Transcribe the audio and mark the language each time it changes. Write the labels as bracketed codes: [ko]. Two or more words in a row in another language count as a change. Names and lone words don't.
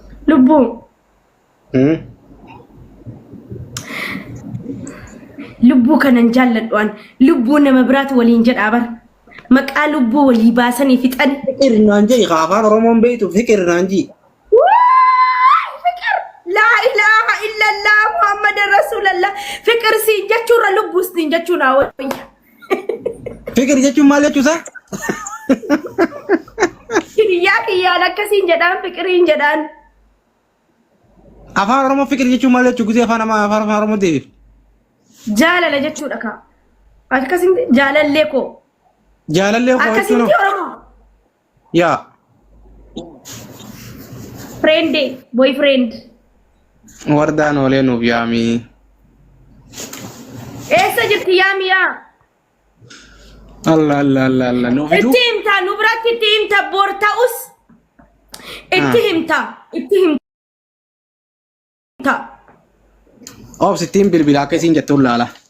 [om] lubbuu. Lubbuu kanan jaalladhuan lubbuu nama biraatu waliin jedhaa bar maqaa lubbuu walii baasanii fixan. Fikir naan jedhi afaan Oromoon beektu fikir naan jedhi. Fikir [ar] لا إله إلا الله محمد رسول الله [om] fikir siin jechuudha lubbuu siin jechuudha wayya. Fikir jechuun maal jechuusaa? Kiyyaa kiyyaan akkasiin jedhaan fikiriin jedhaan. Afaan Oromoo fikir jechuun maal jechuu gusee afaan Oromoo deebiif. Jaalala jechuudha ka. Akkasiin jaalallee koo. Jaalallee koo jechuun. Akkasiin Oromoo. Yaa. [en] Friend boyfriend. [om] Wardaan oolee nuuf yaamii. Eessa jirti yaami yaa? Allah nuuf hidhuu. Itti himta nu biratti itti himta boor ta'us. Itti himta. Sittiin bilbila akka isiin jettuun laala.